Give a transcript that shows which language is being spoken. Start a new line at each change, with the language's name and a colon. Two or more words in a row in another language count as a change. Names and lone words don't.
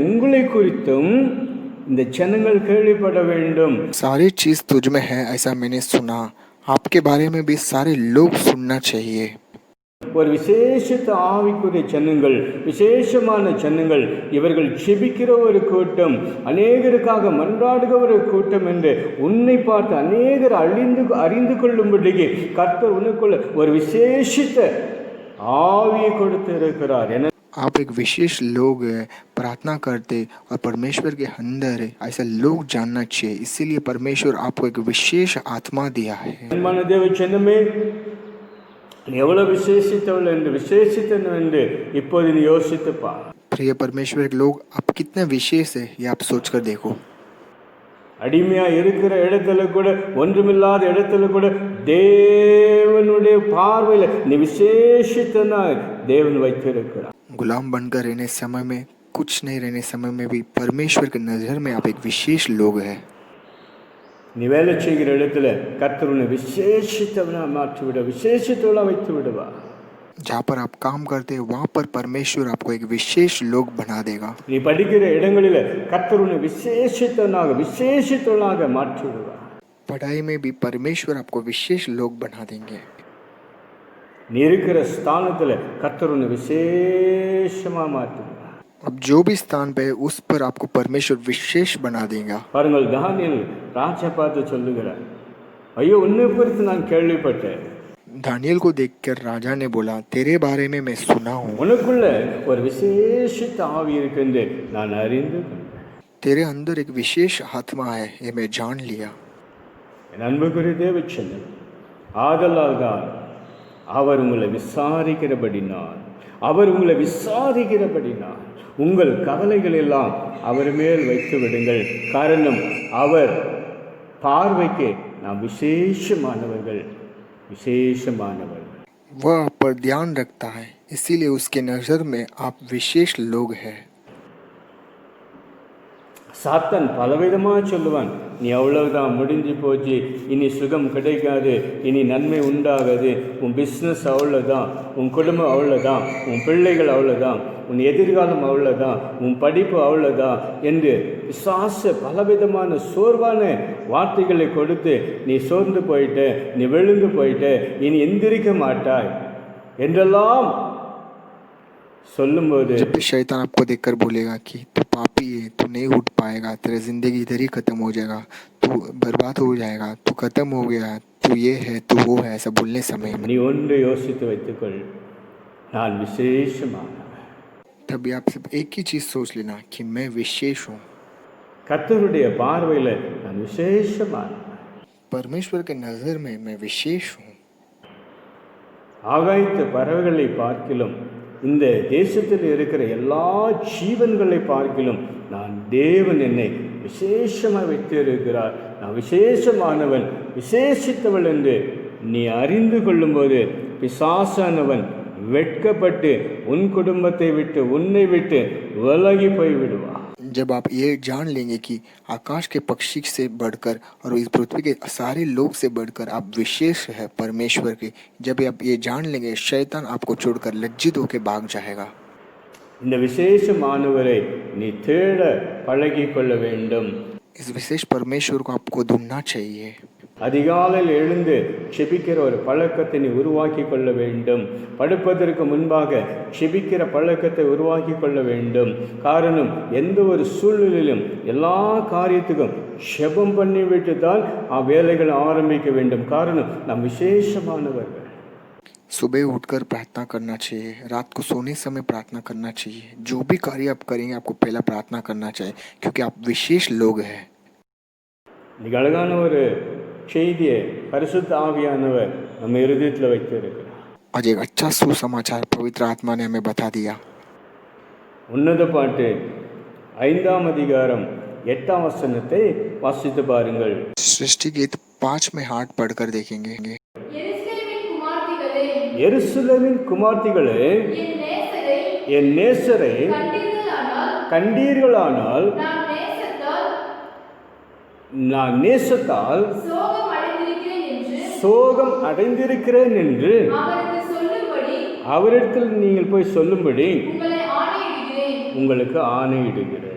Tamil: உங்களை குறித்தும் இந்த ஜனங்கள் கேள்விப்பட வேண்டும்.
Hindi: सारी चीज तुझ में है ऐसा मैंने सुना, आपके बारे में भी सारे लोग सुनना चाहिए।
Tamil: ஒரு விசேஷித்த ஆவிக்குரிய ஜனங்கள், விசேஷமான ஜனங்கள், இவர்கள் ஜெபிக்கிற ஒரு கூட்டம், அநேகருக்காக மன்றாடுகிற ஒரு கூட்டம் என்று உன்னை பார்த்து அநேகர் அறிந்து கொள்ளும்படி கர்த்தர் உனக்குள்ள ஒரு விசேஷித்த ஆவியை கொடுத்து இருக்கிறார்.
Hindi: आप एक विशेष लोग हैं, प्रार्थना करते और परमेश्वर के अंदर है, ऐसा लोग जानना चाहिए। इसीलिए परमेश्वर आपको एक विशेष आत्मा दिया है।
Tamil: அன்பான தேவ ஜனமே, நீ எவ்வளவு விசேஷித்தவள் என்று இப்போது நீ யோசித்துப்பா.
Hindi: प्रिय परमेश्वर के लोग, आप कितने विशेष है ये आप सोच कर देखो।
Tamil: அடிமையா இருக்கிற இடத்துல கூட, ஒன்றுமில்லாத இடத்துல கூட தேவனுடைய பார்வையில் நீ விசேஷித்தனா தேவன் வைத்திருக்கிறார்.
Hindi: गुलाम बनकर रहने समय में, कुछ नहीं रहने समय में भी परमेश्वर की नजर में आप एक विशेष लोग हैं।
Tamil: நீ வேலை செய்கிற இடத்துல கர்த்தர் உன்னை விசேஷித்தவனா மாற்றி விட, விசேஷத்தவளா வைத்து விடுவா.
Hindi: जहाँ पर आप काम करते हैं वहाँ पर परमेश्वर आपको एक विशेष लोग बना देगा।
Tamil: நீ படிக்கிற இடங்களில் கர்த்தர் உன்னை விசேஷத்தவனாக மாற்றி விடுவா.
Hindi: पढ़ाई में भी परमेश्वर आपको विशेष लोग बना देंगे।
Tamil: நீ இருக்கிற ஸ்தானத்தில் கர்த்தர் உன்னை விசேஷமா மாற்றுவா.
Hindi: अब जो भी स्थान पे है उस पर आपको परमेश्वर विशेष बना देगा।
Tamil: பாருங்கள், தானியேல் ராஜா பார்த்து சொல்லுகிறார், ஐயோ உன்னை குறித்து நான் கேள்விப்பட்டேன்.
Hindi: दानियल को देखकर राजा ने बोला, तेरे बारे में मैं सुना हूँ,
Tamil: உனக்குள்ள ஒரு விசேஷித்த ஆவி இருக்கு நான் அறிந்து கொண்டேன்.
Hindi: तेरे अंदर एक विशेष आत्मा है ये मैं जान लिया।
Tamil: என் அன்புக்குரிய தேவச்சனே, ஆதலால் தான் அவர் உங்களை விசாரிக்கிறபடினால் உங்கள் கவலைகள் எல்லாம் அவர் மேல் வைத்து விடுங்கள். காரணம், அவர் பார்வைக்கு நாம் விசேஷமானவர்கள்.
Hindi: वह आप पर ध्यान रखता है, इसीलिए उसके नजर में आप विशेष लोग हैं।
Tamil: சாத்தான் பலவிதமாக சொல்லுவான், நீ அவ்வளவுதான், முடிஞ்சு போச்சு, இனி சுகம் கிடைக்காது, இனி நன்மை உண்டாகாது, உன் பிஸ்னஸ் அவ்வளோதான், உன் குடும்பம் அவ்வளோதான், உன் பிள்ளைகள் அவ்வளோதான், உன் எதிர்காலம் அவ்வளோதான், உன் படிப்பு அவ்வளோதான் என்று பிசாச பலவிதமான சோர்வான வார்த்தைகளை கொடுத்து நீ சோர்ந்து போயிட்ட, நீ விழுந்து போயிட்ட, இனி எந்திரிக்க மாட்டாய் என்றெல்லாம் சொல்லும்போது,
Hindi: जब भी शैतान आपको देखकर बोलेगा कि तू पापी है, तू नहीं उठ पाएगा, तेरी जिंदगी इधर ही खत्म हो जाएगा, तू बर्बाद हो जाएगा, तू खत्म हो गया, तू ये है, तू वो है, ऐसा बोलने समय में
Tamil: நீ ஒன்று யோசித்து வைத்துக்கொள், நான் விசேஷமானவன்.
Hindi: तभी आप सिर्फ एक ही चीज सोच लेना कि मैं विशेष हूँ।
Tamil: கர்த்தருடைய பார்வையில் நான் விசேஷமானவன்.
Hindi: परमेश्वर के नजर में मैं विशेष हूँ।
Tamil: ஆகாயத்து பறவைகளை பார்க்கிலும், இந்த தேசத்தில் இருக்கிற எல்லா ஜீவன்களை பார்க்கிலும் நான் தேவன் என்னை விசேஷமாக வைத்திருக்கிறார். நான் விசேஷமானவன், விசேஷித்தவள் என்று நீ அறிந்து கொள்ளும்போது பிசாசானவன் வெட்கப்பட்டு உன் குடும்பத்தை விட்டு, உன்னை விட்டு விலகி போய்விடுவான்.
Hindi: जब आप ये जान लेंगे कि आकाश के पक्षी से बढ़कर और इस पृथ्वी के सारे लोग से बढ़कर आप विशेष है परमेश्वर के, जब आप ये जान लेंगे शैतान आपको छोड़कर लज्जित होकर भाग जाएगा।
Tamil: இந்த விசேஷமானவரை நீ தேட பழகிக் கொள்ள வேண்டும்.
Hindi: इस विशेष परमेश्वर को आपको ढूंढना चाहिए।
Tamil: அதிகாலையில் எழுந்து செபிக்கிற ஒரு பழக்கத்தை நீ உருவாக்கி கொள்ள வேண்டும். படுப்பதற்கு முன்பாக செபிக்கிற பழக்கத்தை உருவாக்கி கொள்ள வேண்டும். காரணம், எந்த ஒரு சூழ்நிலையிலும் எல்லா காரியத்துக்கும் செபம் பண்ணிவிட்டு தான் வேலைகளை ஆரம்பிக்க வேண்டும். காரணம், நாம் விசேஷமானவர்கள்.
Hindi: सुबह उठकर प्रार्थना करना चाहिए, रात को सोने समय प्रार्थना करना चाहिए। जो भी कार्य आप करेंगे आपको पहला प्रार्थना करना चाहिए, क्योंकि आप विशेष लोग हैं।
Tamil: இன்னைக்கு அழகான ஒரு செய்தியை பரிசுத்த ஆவியானவர் நம்ம இருதயத்தில் வைத்திருக்கிறார்.
Hindi: आज एक अच्छा सुसमाचार पवित्र आत्मा ने हमें बता दिया।
Tamil: உன்னத பாட்டு 5ஆம் அதிகாரம் 8ஆம் வசனத்தை வாசித்து பாருங்கள்.
Hindi: सृष्टि गीत 5 में हाथ पढ़कर देखेंगे।
Tamil: எருசலேமின் குமார்த்திகளே, என் நேசரை கண்டீர்களானால் நான் நேசத்தால் சோகம் அடைந்திருக்கிறேன் என்று அவரிடத்தில் நீங்கள் போய் சொல்லும்படி உங்களுக்கு ஆணையிடுகிறேன்.